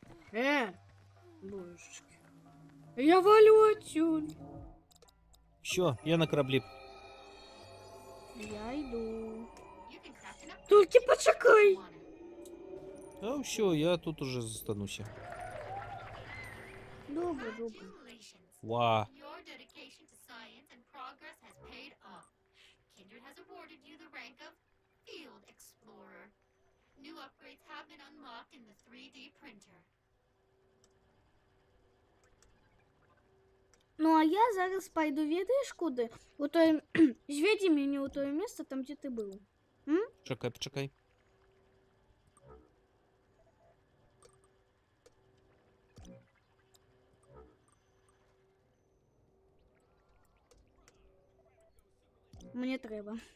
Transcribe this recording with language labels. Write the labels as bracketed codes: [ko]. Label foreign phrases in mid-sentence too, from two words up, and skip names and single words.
[ru] Божечки. Я валю отсюда. Все, [uk] я на кораблі. Я йду. [en] You can craft an upgrade [uk] Тільки [en] if you [uk] почекай. [en] want it. [uk] А все, я тут уже застануся. Добре, добре. [en] Congratulations. Ва. Your dedication to science and progress has paid off. Kindred has awarded you the rank of Field Explorer. New upgrades have been unlocked in the 3D printer. [uk] Ну, а я зараз пойду, ведаєш куди? У той... Зведи мене у то місце, там, де ти був. Почекай, почекай. Мені треба.